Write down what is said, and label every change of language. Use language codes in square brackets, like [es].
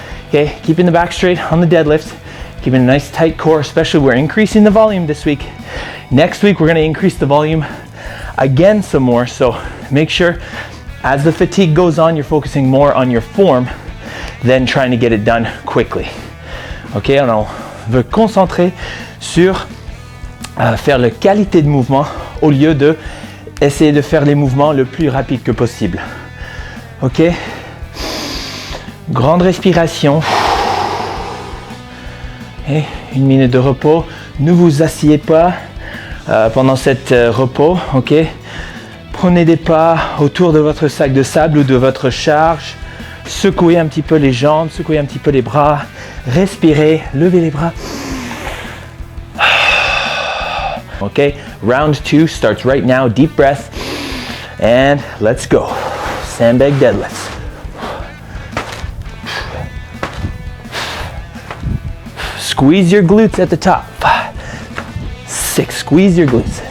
[en] Okay, keeping the back straight on the deadlift, keeping a nice tight core, especially we're increasing the volume this week. Next week, we're going to increase the volume again some more, so make sure as the fatigue goes on, you're focusing more on your form than trying to get it done quickly. [fr] Ok, on veut concentrer sur faire la qualité de mouvement au lieu de essayer de faire les mouvements le plus rapide que possible. Ok, grande respiration et 1 minute de repos. Ne vous asseyez pas pendant cette repos. Ok, prenez des pas autour de votre sac de sable ou de votre charge. Secouez un petit peu les jambes, secouez un petit peu les bras. Respirez, levez les bras. [en] Okay, round 2 starts right now. Deep breath. And let's go. Sandbag deadlifts. Squeeze your glutes at the top. 5, 6, squeeze your glutes.